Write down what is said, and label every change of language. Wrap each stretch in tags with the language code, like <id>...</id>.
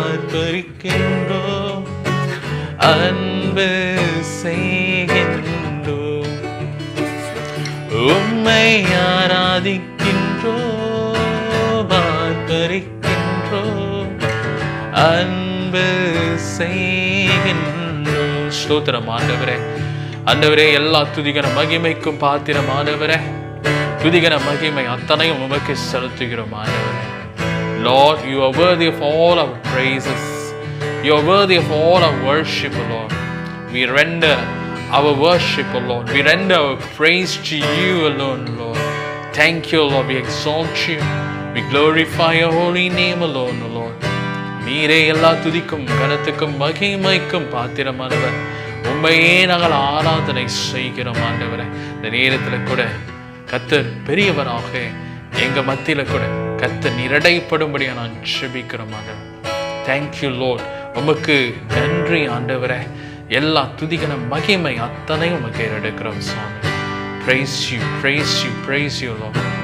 <ta>ஆர்ப்பரிக்கின்றோம், அன்பு செய்கின்றோம், உம்மை ஆராதிக்கின்றோம், ஆர்ப்பரிக்கின்றோம், அன்பு செய்கின்றோம். ஸ்தோத்திரம் ஆண்டவரே. ஆண்டவரே, எல்லா துதிகன மகிமைக்கும் பாத்திரம் ஆண்டவரே. துதிகன மகிமை அத்தனையும் உமக்கு செலுத்துகிறோம் ஆண்டவரே.</ta> <en>Lord, you are worthy of all our praises. You are worthy of all our worship, O Lord. We render our worship, O Lord. We render our praise to you alone, Lord. Thank you, Lord. We exalt you. We glorify your holy name alone, O Lord.</en> <ta>நீரே எல்லா துதிக்கும் கனத்துக்கும் மகிமைக்கும் பாத்திரமானவர். உண்மையே நாங்கள் ஆராதனை செய்கிறோம் ஆண்டவரே. இந்த நேரத்தில் கூட கர்த்தர் பெரியவராக எங்க மத்தியில கூட கர்த்தர் நிரடைப்படும்படியா நான் ஜெபிக்கிறோம் ஆண்டவரே.</ta> <en>Thank you lord.</en> <ta>உமக்கு நன்றி ஆண்டவரே. எல்லா துதிகன மகிமை அத்தனையும் உமக்கு எடுக்கிறோம் சுவாமி.</ta> <en>praise you, praise you, praise you Lord.</en>